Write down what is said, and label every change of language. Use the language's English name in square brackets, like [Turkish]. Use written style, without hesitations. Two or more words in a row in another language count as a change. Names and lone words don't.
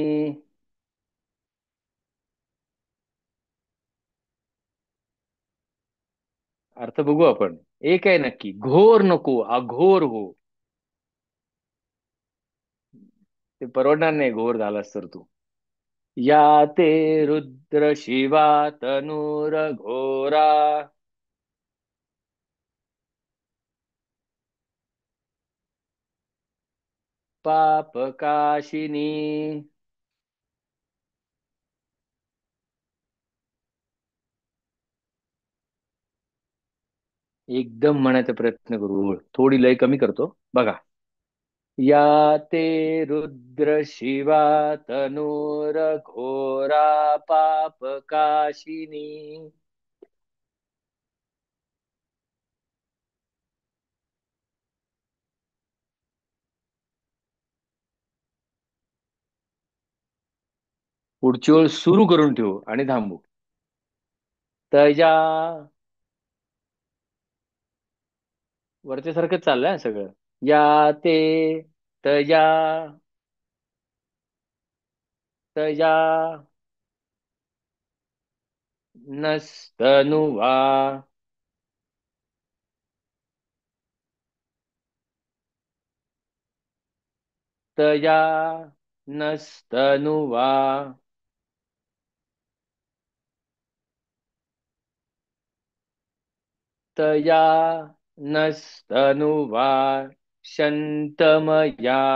[Marathi] अर्थ बघू आपण. एक आहे नक्की, घोर नको, अघोर हो. ते परवडणार नाही घोर झालास तर तू. [Sanskrit] या ते रुद्र शिवा तनूर घोरा पापकाशिनी. [Marathi] एकदम म्हणायचा प्रयत्न करू, थोडी लय कमी करतो बघा. [Sanskrit] या ते रुद्र शिवा तनूर घोरा पापकाशिनी. [Marathi] पुढची ओळ सुरू करून ठेवू आणि थांबू. [Sanskrit] तया. [Marathi] वरच्या सारखं चाललंय हा सगळं. [Sanskrit] या ते तया तया नस्तनुवा तया नस्तनुवा तया नस्तनुवा शन्तमया.